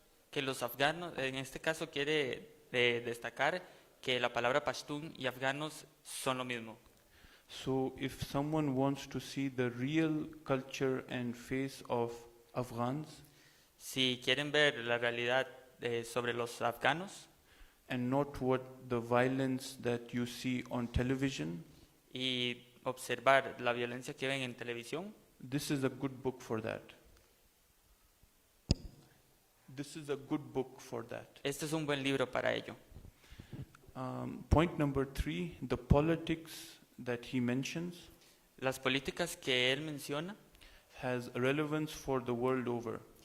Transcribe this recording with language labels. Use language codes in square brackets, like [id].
[es] que los afganos, en este caso quiere destacar que la palabra pashtún y afganos son lo mismo. [en] So if someone wants to see the real culture and face of Afghans [es] Si quieren ver la realidad sobre los afganos [en] and not what the violence that you see on television, [es] y observar la violencia que ven en televisión, [en] this is a good book for that. This is a good book for that. [es] este es un buen libro para ello. [en] Point number 3, the politics that he mentions [es] Las políticas que él menciona [en] has relevance for the world over.